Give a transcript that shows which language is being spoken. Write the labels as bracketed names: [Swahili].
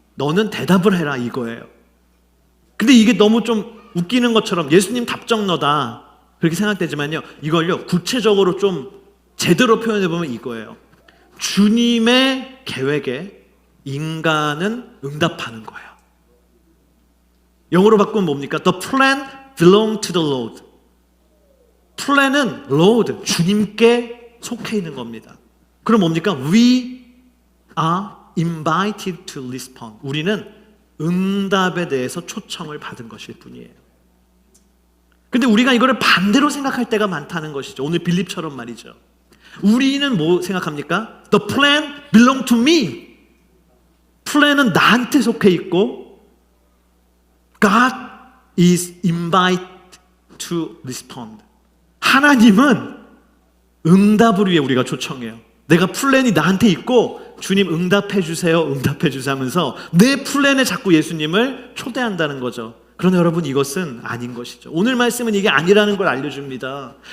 [Korean] 너는 대답을 해라 이거예요. 근데 이게 너무 좀 웃기는 것처럼 예수님 답정너다 그렇게 생각되지만요, 이걸요 구체적으로 좀 제대로 표현해보면 이거예요. 주님의 계획에 인간은 응답하는 거예요. 영어로 바꾸면 뭡니까? [English] The plan belongs to the Lord. [Korean] 플랜은 Lord, 주님께 속해 있는 겁니다. 그럼 뭡니까? [English] We are invited to respond. [Korean] 우리는 응답에 대해서 초청을 받은 것일 뿐이에요. 근데 우리가 이거를 반대로 생각할 때가 많다는 것이죠. 오늘 빌립처럼 말이죠. 우리는 뭐 생각합니까? [English] The plan belongs to me. [Korean] 플랜은 나한테 속해 있고 [English] God is invited to respond. [Korean] 하나님은 응답을 위해 우리가 초청해요. 내가 플랜이 나한테 있고 주님 응답해 주세요, 응답해 주세요 하면서 내 플랜에 자꾸 예수님을 초대한다는 거죠. 그러나 여러분, 이것은 아닌 것이죠. 오늘 말씀은 이게 아니라는 걸 알려줍니다.